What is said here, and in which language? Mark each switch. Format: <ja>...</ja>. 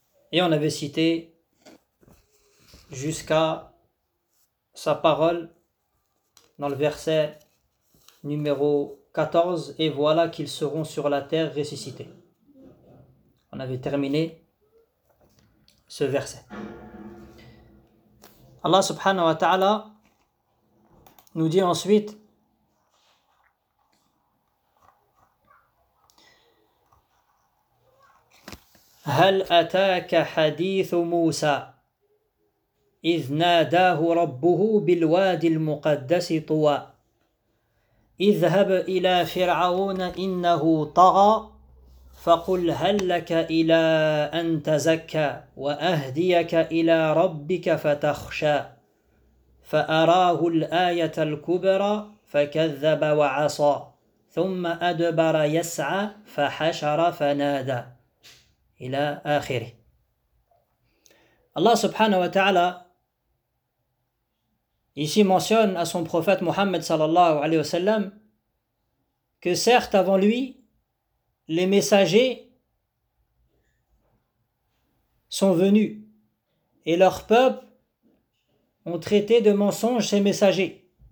<fr>Et on avait cité jusqu'à sa parole dans le verset numéro 14, et voilà qu'ils seront sur la terre ressuscités. On avait terminé ce verset. Allah subhanahu wa ta'ala nous dit ensuite</fr> <ar>هل أتاك حديث موسى إذ ناداه ربه بالوادي المقدس طوى اذهب إلى فرعون إنه طغى فقل هل لك إلى أن تزكى وأهديك إلى ربك فتخشى فأراه الآية الكبرى فكذب وعصى ثم أدبر يسعى فحشر فنادى إلى آخره. الله سبحانه وتعالى</ar> <fr>ici mentionne à son prophète Mohammed sallallahu alayhi wa sallam que certes avant lui les messagers sont venus et leur peuple ont traité de mensonges ces messagers.</fr>